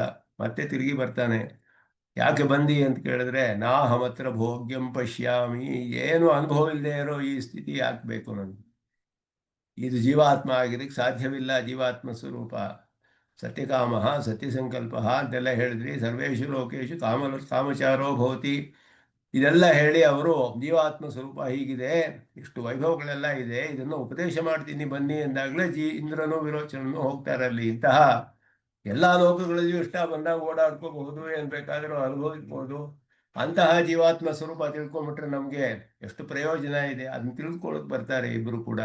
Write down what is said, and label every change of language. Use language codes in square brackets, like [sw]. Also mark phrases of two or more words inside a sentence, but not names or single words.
[kn] ಮತ್ತೆ ತಿರುಗಿ ಬರ್ತಾನೆ. ಯಾಕೆ ಬಂದಿ ಅಂತ ಕೇಳಿದ್ರೆ, [sa] ನಾಹಮತ್ರ ಭೋಗ್ಯಂ ಪಶ್ಯಾಮಿ. [kn] ಏನು ಅನುಭವ ಇಲ್ಲದೆ ಇರೋ ಈ ಸ್ಥಿತಿ ಯಾಕೆ ಬೇಕು ನನಗೆ? ಇದು ಜೀವಾತ್ಮ ಆಗಿದ್ದಕ್ಕೆ ಸಾಧ್ಯವಿಲ್ಲ. ಜೀವಾತ್ಮ ಸ್ವರೂಪ ಸತ್ಯಕಾಮ ಸತ್ಯಸಂಕಲ್ಪ ಅಂತೆಲ್ಲ ಹೇಳಿದ್ರಿ. [sa] ಸರ್ವೇಷು ಲೋಕೇಶು ಕಾಮಚಾರೋ ಭವತಿ [kn] ಇದೆಲ್ಲ ಹೇಳಿ ಅವರು ಜೀವಾತ್ಮ ಸ್ವರೂಪ ಹೀಗಿದೆ, ಇಷ್ಟು ವೈಭವಗಳೆಲ್ಲ ಇದೆ, ಇದನ್ನು ಉಪದೇಶ ಮಾಡ್ತೀನಿ ಬನ್ನಿ ಎಂದಾಗಲೇ ಇಂದ್ರನು ವಿರೋಚನನು ಹೋಗ್ತಾರೆ ಅಲ್ಲಿ. ಇಂತಹ ಎಲ್ಲ ಲೋಕಗಳಲ್ಲಿಯೂ ಇಷ್ಟ ಬಂದಾಗ ಓಡಾಡ್ಕೋಬಹುದು, ಏನ್ ಬೇಕಾದರೂ ಅನುಭವಿಸ್ಬೋದು. ಅಂತಹ ಜೀವಾತ್ಮ ಸ್ವರೂಪ ತಿಳ್ಕೊಂಬಿಟ್ರೆ ನಮಗೆ ಎಷ್ಟು ಪ್ರಯೋಜನ ಇದೆ, ಅದನ್ನ ತಿಳ್ಕೊಳಕ್ ಬರ್ತಾರೆ ಇಬ್ರು ಕೂಡ.